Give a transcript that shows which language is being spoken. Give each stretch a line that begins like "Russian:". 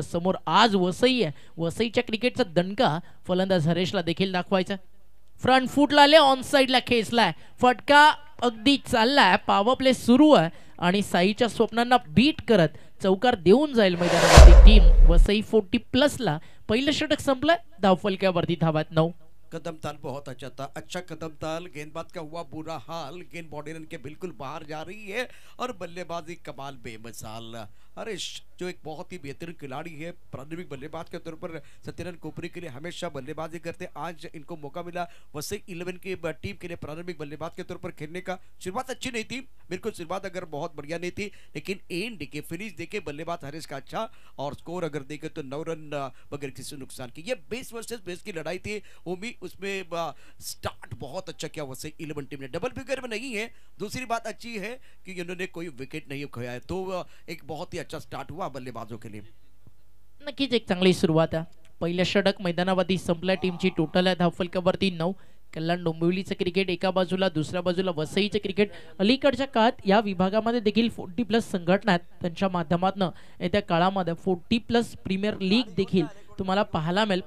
Marathi: समोर आज वसई आहे, वसईच्या क्रिकेटचा दणका फलंदाज हरेशला देखील दाखवायचा। फ्रंट फुटला आले, ऑन साइडला खेचलाय, फटका अगदी चाललाय, पॉवर प्ले सुरू आहे, आणि साईच्या स्वप्नांना बीट करत चौकार देऊन जाईल मैदानावरती टीम वसई 40+ ला। पहिलं षटक संपलंय, धावफलक्यावरती धावात 9।
Hindi: कदम ताल बहुत अच्छा था, अच्छा कदम ताल, गेंदबाज का हुआ बुरा हाल, गेंद बॉडी रन के बिल्कुल बाहर जा रही है, और बल्लेबाजी कमाल बेमिसाल। हरीश जो एक बहुत ही बेहतरीन खिलाड़ी है, प्रारंभिक बल्लेबाज के तौर पर सत्यनारायण कोपरी के लिए हमेशा बल्लेबाजी करते, आज इनको मौका मिला वसई 11 की टीम के लिए प्रारंभिक बल्लेबाज के तौर पर खेलने का। शुरुआत अच्छी नहीं थी, बिल्कुल शुरुआत अगर बहुत बढ़िया नहीं थी, लेकिन एंड देखे, फिनिश देखे बल्लेबाज हरीश का अच्छा, और स्कोर अगर देखे तो 9 रन बगैर किसी नुकसान की। ये बेस वर्सेस बेस की लड़ाई थी, उम्मीद उसमें स्टार्ट बहुत अच्छा किया वसई 11 टीम ने, डबल फिगर में नहीं है। दूसरी बात अच्छी है कि इन्होंने कोई विकेट नहीं खोया है, तो एक बहुत ही अच्छा स्टार्ट हुआ बल्लेबाजों के लिए।
Marathi: नक्कीच एक चांगली सुरुवात आहे। पहिलं षटक मैदानावरती संपलं, टीमची टोटल आहे धावफलकावरती 9। कल्याण डोंबिवलीचं क्रिकेट एका बाजूला, दुसऱ्या बाजूला वसईचं क्रिकेट। अलीकडच्या काळात या विभागामध्ये देखील 40+ संघटना आहेत, त्यांच्या माध्यमातून येत्या काळामध्ये 40+ प्रीमियर लीग देखील तुम्हाला पाहायला मिळेल।